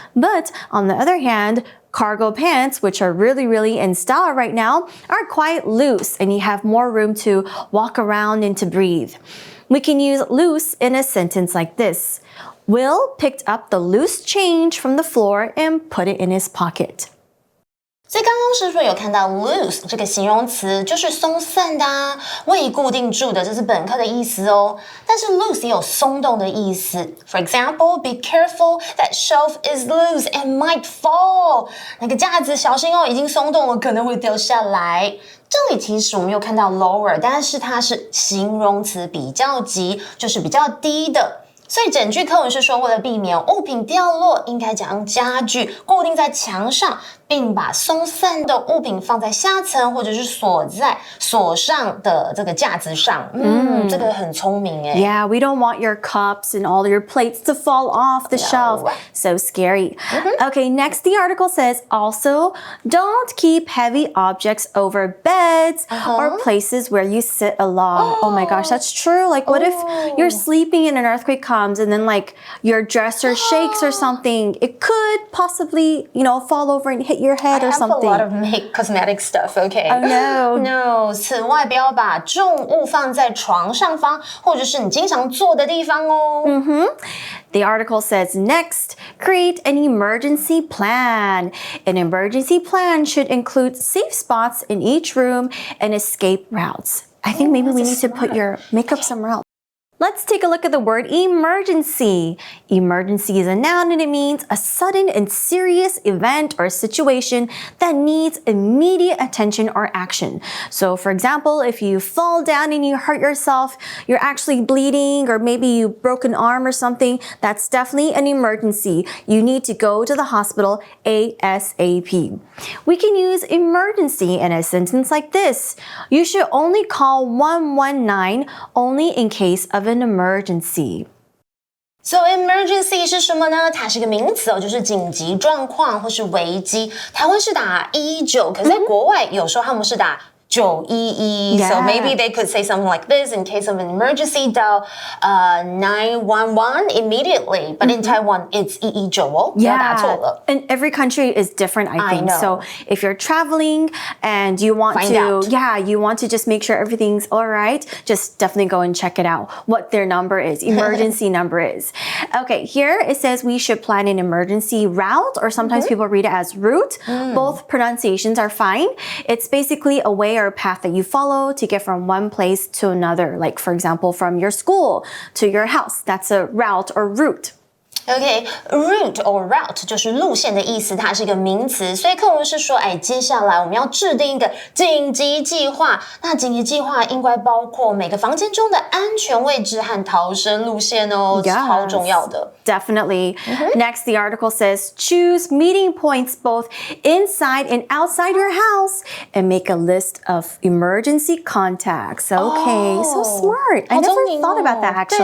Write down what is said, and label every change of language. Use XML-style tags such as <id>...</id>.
<en>But on the other hand, cargo pants, which are really, really in style right now, are quite loose and you have more room to walk around and to breathe. We can use loose in a sentence like this. Will picked up the loose change from the floor and put it in his pocket.</en> <zh>所以刚刚是不是有看到 loose 这个形容词，就是松散的啊，未固定住的，这是本课的意思哦。但是 loose 也有松动的意思。</zh> <en>For example, be careful, that shelf is loose and might fall.</en> <zh>那个架子小心哦，已经松动了，可能会掉下来。这里其实我们有看到 lower， 但是它是形容词比较级，就是比较低的。所以整句课文是说，为了避免物品掉落，应该将家具固定在墙上，并把松散的物品放在下层或者是锁上的这个架子上。这个很聪明诶。</zh> <en>Yeah, we don't want your cups and all your plates to fall off the shelf. So scary. Okay, next the article says also don't keep heavy objects over beds or places where you sit a lot. Oh my gosh, that's true. Like what if you're sleeping and an earthquake comes and then like your dresser shakes or something? It could possibly, fall over and hit your head or something. I have a lot of make cosmetic stuff, okay? Oh no.</en> <zh>No, 此外不要把重物放在床上方或者是你经常坐的地方哦。</zh> <en>The article says next, create an emergency plan. An emergency plan should include safe spots in each room and escape routes. I think maybe we need to put your makeup somewhere else. Let's take a look at the word emergency. Emergency is a noun and it means a sudden and serious event or situation that needs immediate attention or action. So for example, if you fall down and you hurt yourself, you're actually bleeding or maybe you broke an arm or something, that's definitely an emergency. You need to go to the hospital ASAP. We can use emergency in a sentence like this. You should only call 119 only in case of an emergency.</en> <zh>So emergency 是什么呢？它是个名词哦，就是紧急状况或是危机。台湾是打119，可是在国外有时候他们是打911.</zh> <en>So maybe they could say something like this: in case of an emergency, dial 911 immediately. But in Taiwan, it's 119. Yeah,</en> <zh>打错了。</zh> <en>and every country is different, I think. know. So if you're traveling and you want you want to just make sure everything's all right, just definitely go and check it out, what their number is, emergency number is. Okay, here it says we should plan an emergency route, or sometimes people read it as route. Both pronunciations are fine. It's basically a way or a path that you follow to get from one place to another. Like for example, from your school to your house. That's a route or route. OK, route or route</en> <zh>就是路线的意思，它是一个名词，所以课文是说，接下来我们要制定一个紧急计划。那紧急计划应该包括每个房间中的安全位置和逃生路线哦， 超重要的。</zh> <en>Definitely. Next, the article says, choose meeting points both inside and outside your house and make a list of emergency contacts. Okay, so smart. I never thought about that actually.</en>